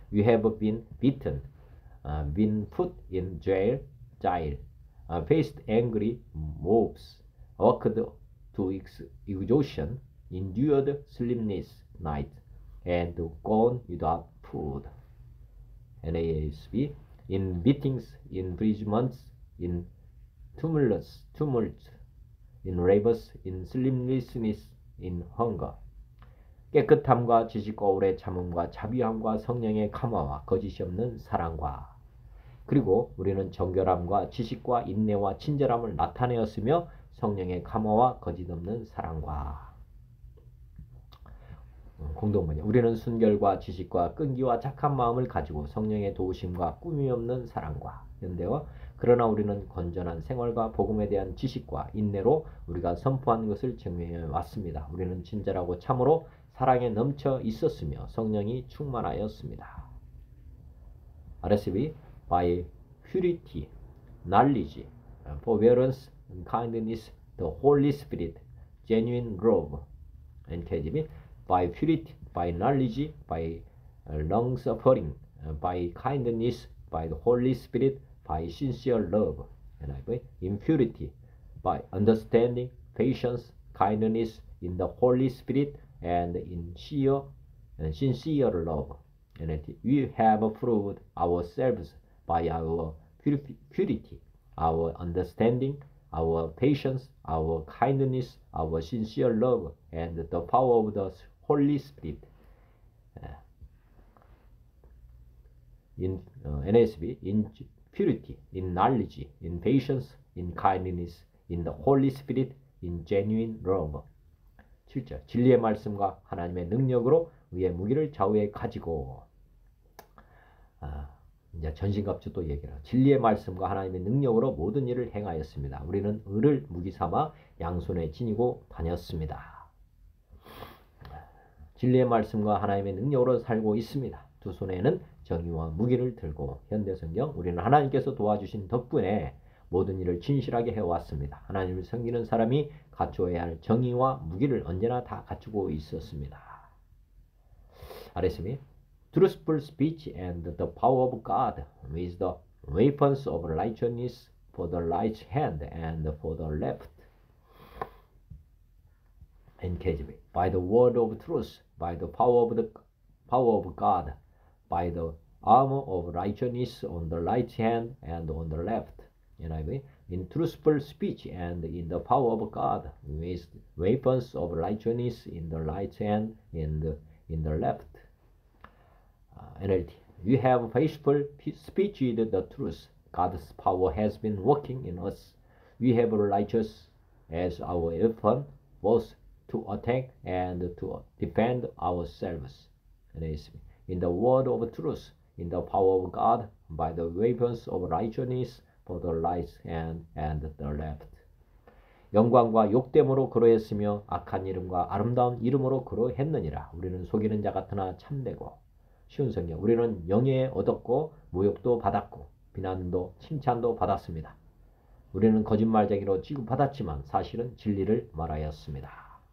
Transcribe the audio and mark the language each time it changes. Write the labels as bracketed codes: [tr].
[en] We have been beaten, been put in jail, faced angry mobs, worked to exhaustion, endured sleepless nights, and gone without food. NASB. in beatings, in imprisonments, in tumult, in labors, in sleeplessness, in hunger. [ko] 깨끗함과 지식과 오래 참음과 자비함과 성령의 감화와 거짓이 없는 사랑과 그리고 우리는 정결함과 지식과 인내와 친절함을 나타내었으며 성령의 감화와 거짓 없는 사랑과 공동문제. 우리는 순결과 지식과 끈기와 착한 마음을 가지고 성령의 도우심과 꾸밈 없는 사랑과 현대와 그러나 우리는 건전한 생활과 복음에 대한 지식과 인내로 우리가 선포한 것을 증명해 왔습니다. 우리는 친절하고 참으로 사랑에 넘쳐 있었으며 성령이 충만하였습니다. [en] RSV. by purity, knowledge, forbearance, and kindness, the Holy Spirit, genuine love. NKJV. by purity, by knowledge, by long suffering, by kindness, by the Holy Spirit, by sincere love. NIV. in purity, by understanding, patience, kindness, in the Holy Spirit, and in sincere love. NLT. We have proved ourselves by our purity, our understanding, our patience, our kindness, our sincere love, and the power of the Holy Spirit. In NASB. in purity, in knowledge, in patience, in kindness, in the Holy Spirit, in genuine love. 7절. [ko] 진리의 말씀과 하나님의 능력으로 우리의 무기를 좌우에 가지고 이제 전신갑주 또 얘기를 하죠. 진리의 말씀과 하나님의 능력으로 모든 일을 행하였습니다. 우리는 을을 무기 삼아 양손에 지니고 다녔습니다. 진리의 말씀과 하나님의 능력으로 살고 있습니다. 두 손에는 정의와 무기를 들고 현대성경 우리는 하나님께서 도와주신 덕분에 모든 일을 진실하게 해왔습니다. 하나님을 섬기는 사람이 갖추어야 할 정의와 무기를 언제나 다 갖추고 있었습니다. 아래씀이 [en] Truthful speech and the power of God with the weapons of righteousness for the right hand and for the left. NKJV. By the word of truth, by the power of God, by the armor of righteousness on the right hand and on the left. NIV. In truthful speech and in the power of God, with weapons of righteousness in the right hand and in the left. NLT. You have faithful speech with the truth. God's power has been working in us. We have righteous as our weapon, both to attack and to defend ourselves. NASB. In the word of truth, in the power of God, by the weapons of righteousness for the right hand and the left. [ko] 영광과 욕됨으로 그러했으며 악한 이름과 아름다운 이름으로 그러했느니라. 우리는 속이는 자 같으나 참되고 쉬운 성경. 우리는 영예에 얻었고 모욕도 받았고 비난도 칭찬도 받았습니다. 우리는 거짓말쟁이로 취급받았지만 사실은 진리를 말하였습니다.